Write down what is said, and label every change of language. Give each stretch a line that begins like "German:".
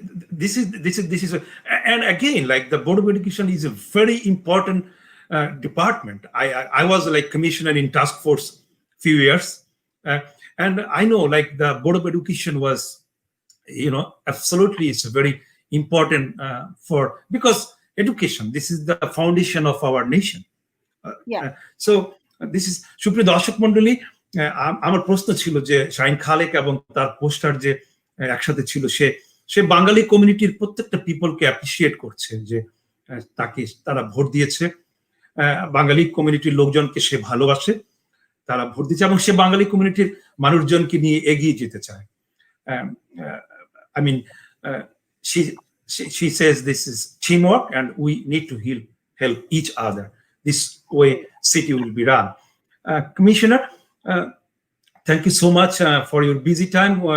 English: This is and again, like the board of education is a very important department. I was like commissioner in task force few years, and I know like the board of education was, absolutely it's very important for, because education, this is the foundation of our nation. Yeah. So this is,
Bangla: সুপ্রিয় দর্শক মন্ডলী, আমার প্রশ্ন ছিল যে শাহিন খালেক এবং তার poster যে একসাথে ছিল, সে বাঙালি কমিউনিটির প্রত্যেকটা পিপলকে অ্যাপ্রিসিয়েট করছে যে তারা ভোট দিয়েছে, বাঙালি কমিউনিটির লোকজনকে সে ভালোবাসে, তারা ভোট দিচ্ছে এবং সে বাঙালি কমিউনিটির মানুষজনকে নিয়ে এগিয়ে যেতে চায়।
English: I mean, she says this is teamwork and we need to help each other. This way city will be run. Commissioner, thank you so much for your busy time.